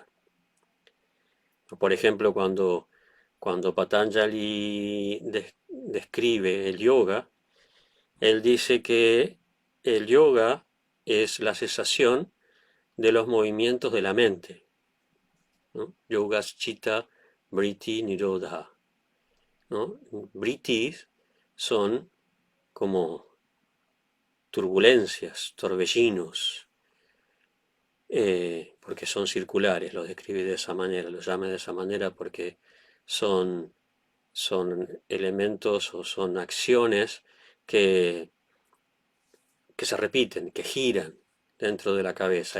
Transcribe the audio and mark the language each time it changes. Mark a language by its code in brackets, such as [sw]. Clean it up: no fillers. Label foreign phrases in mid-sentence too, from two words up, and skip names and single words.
[es] Por ejemplo, cuando Patanjali describe el yoga, él dice que el yoga es la cesación de los movimientos de la mente, ¿no? [sa] योगः चित्त वृत्ति निरोधः, [es] ¿no? Vrittis son como turbulencias, torbellinos, porque son circulares, los describe de esa manera, los llama de esa manera porque son elementos o son acciones que se repiten, que giran dentro de la cabeza.